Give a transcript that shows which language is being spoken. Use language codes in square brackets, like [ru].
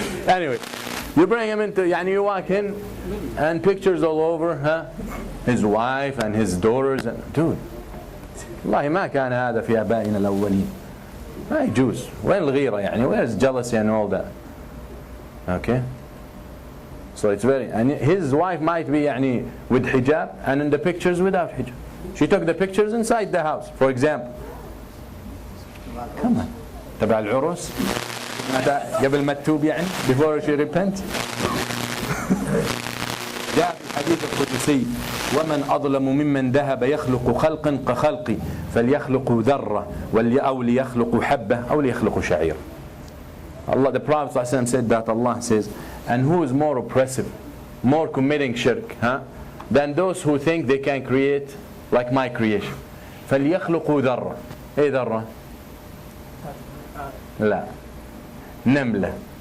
[en] Anyway, you bring him into, you walk in and pictures all over, his wife and his daughters, and dude, [ar] والله ما كان هذا في آبائنا الأولين. ما يجوز. وين الغيرة [en] where's jealousy and all that? Okay? So it's and his wife might be with hijab, and in the pictures without hijab. She took the pictures inside the house, for example. Come on. [ar] تبع العرس قبل ما تتوب [en] before she repent. [ar] جاء في الحديث القدسي: ومن أظلم ممن ذهب يخلق خلقا كخلقي فليخلق ذرة أو ليخلق حبة أو ليخلق شعير. [en] Allah, the Prophet ﷺ said that Allah says, and who is more oppressive, more committing shirk, than those who think they can create like my creation. [ar] فليخلقوا ذرة. إيه ذرة؟ لا. نملة.